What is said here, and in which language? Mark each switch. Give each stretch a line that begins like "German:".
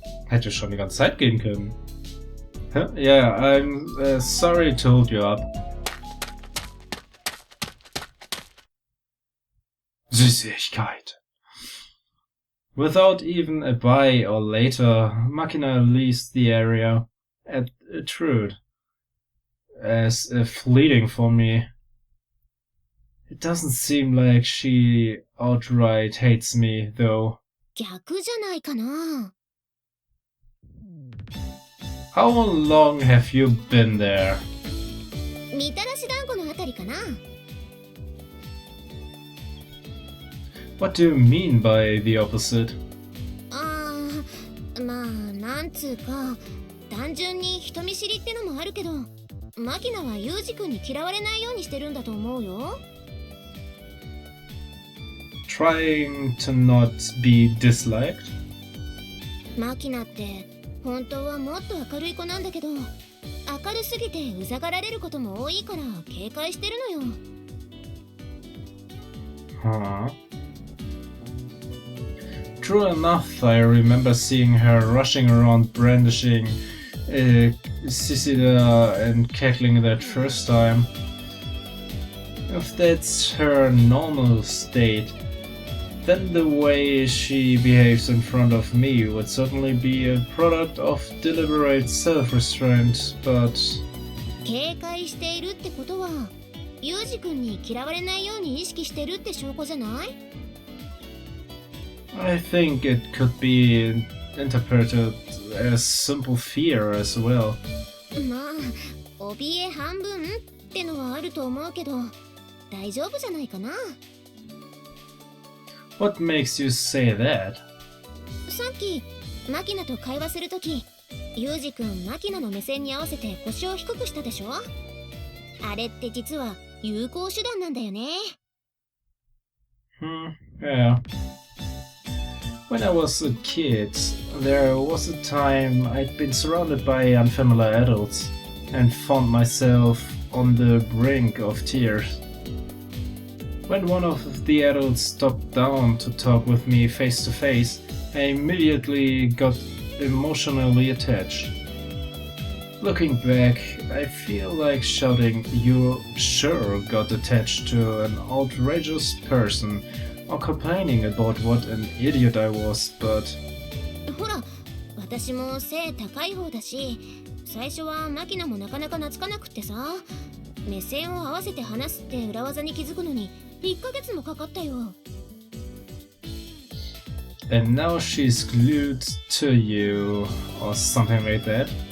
German: Hätte schon die ganze Zeit gehen können.
English: Yeah, I'm sorry to hold you up.
German: Süßigkeit.
English: Without even a bye or later, Machina leaves the area at a truth, as if fleeting for me. It doesn't seem like she outright hates me, though.
Japanese: 逆じゃないかな。
English: How long have you been there?
Japanese: みたらし団子のあたりかな。
English: What do you mean by the opposite?
Japanese: まあ、なんつうか、単純に人見知りってのもあるけど、マキナはユウジ君に嫌われないようにしてるんだと思うよ。
English: Trying to not be disliked?
Japanese: マキナって本当はもっと明るい子なんだけど、明るすぎてうざがられることも多いから警戒してるのよ。
English: Huh? True enough, I remember seeing her rushing around brandishing Sisida and cackling that first time. If that's her normal state, then the way she behaves in front of me would certainly be a product of deliberate self-restraint, but...
Japanese: 警戒しているってことは、ユウジ君に嫌われないように意識してるって証拠じゃない？
English: I think it could be interpreted as simple fear as well.
Japanese: まあ、怯え半分ってのはあると思うけど、大丈夫じゃないかな。
English: What makes you say that?
Japanese: さっき、マキナと会話するとき、ユウジ君マキナの目線に合わせて腰を低くしたでしょ？あれって実は有効手段なんだよね。
English: Yeah. When I was a kid, there was a time I'd been surrounded by unfamiliar adults and found myself on the brink of tears. When one of the adults stopped down to talk with me face to face, I immediately got emotionally attached. Looking back, I feel like shouting, "You sure got attached to an outrageous person," or complaining about what an idiot I was, but...
Japanese: ほら、私も背高い方だし、最初はマキナもなかなか懐かなくってさ、目線を合わせて話すって裏技に気づくのに1ヶ月もかかったよ。
English: And now she's glued to you, or something like that?